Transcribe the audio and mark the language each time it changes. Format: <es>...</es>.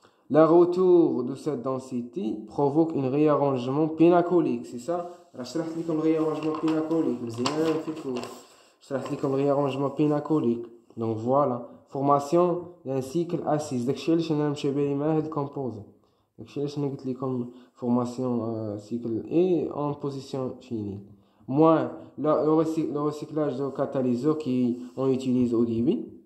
<fr>Le retour de cette densité provoque un réarrangement pénacolique, c'est ça.</fr> <ar>شرحت لكم réarrangement pénacolique مزيان في الكور شرحت لكم réarrangement pénacolique.</ar> <fr>Donc voilà, formation d'un cycle acide.</fr> <ar>داكشي علاش انا مشى بالي مع هاد الكومبوزي داكشي علاش انا قلت لكم</ar> <fr>formation cycle et en position phényl moins le recyclage de catalyseurs qu'on utilise au début.</fr>